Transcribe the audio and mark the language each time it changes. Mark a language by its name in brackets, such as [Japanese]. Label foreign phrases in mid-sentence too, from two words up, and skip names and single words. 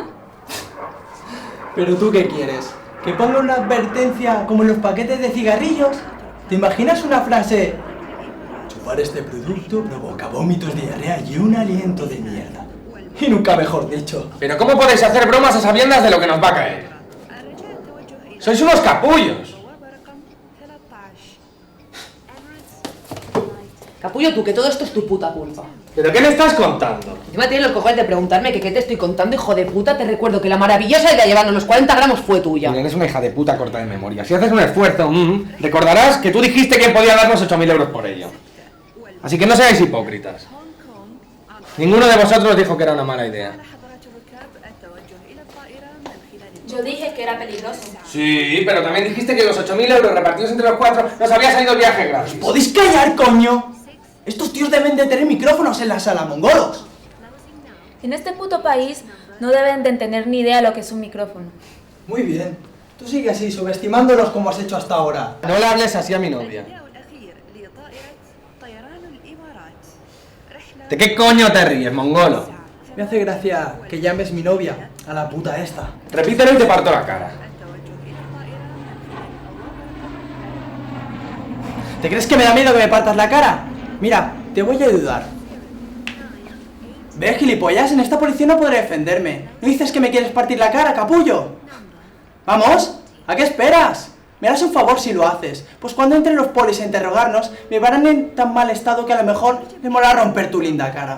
[Spanish] ¿Pero tú qué quieres? ¿Que ponga una advertencia como en los paquetes de cigarrillos? ¿Te imaginas una frase? Chupar este producto provoca vómitos, diarrea y un aliento de mierda. Y nunca mejor dicho. ¿Pero cómo podéis hacer bromas a sabiendas de lo que nos va a caer? [Arabic] الرجاء التوجه إلى [Spanish] ¡Sois unos capullos! [Arabic] البوابة رقم 13 [Spanish] Capullo tú, que todo esto es tu puta culpa. ¿Pero qué me estás contando? Encima tienes los cojones de preguntarme que qué te estoy contando, hijo de puta. Te recuerdo que la maravillosa idea de llevarnos los 40 gramos fue tuya. Eres una hija de puta corta de memoria. Si haces un esfuerzo, recordarás que tú dijiste que podía darnos 8.000 euros por ello. Así que no seáis hipócritas. [Arabic] هونغ كونغ عن [Spanish] Ninguno de vosotros dijo que era una mala idea. [Arabic] حضرات الركاب التوجه إلى الطائرة من خلال [Spanish] Yo dije que era peligroso. Sí, pero también dijiste que los 8.000 euros repartidos entre los 4 nos había salido el viaje gratis. ¿Podéis callar, coño? Estos tíos deben de tener micrófonos en la sala, mongolos. En este puto país no deben de tener ni idea de lo que es un micrófono. Muy bien. Tú sigue así, subestimándolos como has hecho hasta ahora. No le hables así a mi novia. [Arabic] النداء الأخير لطائرة طيران الإمارات رحلة [Spanish] ¿De qué coño te ríes, mongolo? Me hace gracia que llames mi novia a la puta esta. Repítelo y te parto la cara. [Arabic] التوجه إلى الطائرة من خلال البوابة [Spanish] ¿Te crees que me da miedo que me partas la cara? Mira, te voy a ayudar. ¿Ves, gilipollas? En esta policía no podré defenderme. ¿No dices que me quieres partir la cara, capullo? ¡Vamos! ¿A qué esperas? Me harás un favor si lo haces. Pues cuando entren los polis a interrogarnos, me verán en tan mal estado que a lo mejor me mola romper tu linda cara.